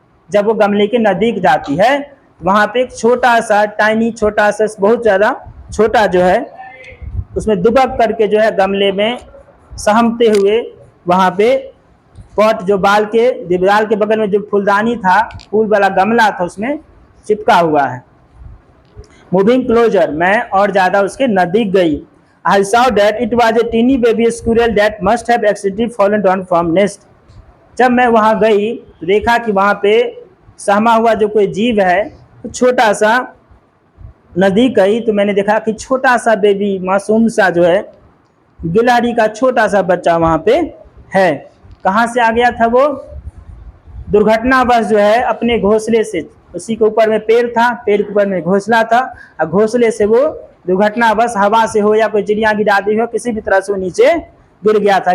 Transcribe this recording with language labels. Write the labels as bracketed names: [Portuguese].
[Hindi] जब वो गमले के नज़दीक जाती है, वहाँ पे एक छोटा सा टाइनी, छोटा सा, बहुत ज़्यादा छोटा जो है, उसमें दुबक करके जो है गमले में सहमते हुए वहाँ पे पॉट, जो दीवार के बगल में जो फूलदानी था, फूल वाला गमला था, उसमें चिपका हुआ है। [English] moving closer, [Hindi] मैं और ज़्यादा उसके नज़दीक गई। [English] I saw that it was a teeny baby squirrel that must have accidentally fallen down from nest. [Hindi] जब मैं वहाँ गई तो देखा कि वहाँ पे सहमा हुआ जो कोई जीव है, तो छोटा सा, नज़दीक गई तो मैंने देखा कि छोटा सा बेबी, मासूम सा जो है, गिलहरी का छोटा सा बच्चा वहाँ पे है। कहाँ से आ गया था वो? दुर्घटनावश जो है अपने घोंसले से, उसी के ऊपर में पेड़ था, पेड़ के ऊपर में घोंसला था, और घोंसले से वो दुर्घटनावश हवा से हो या कोई चिड़िया गिरा दी हो, किसी भी तरह से वो नीचे गिर गया था।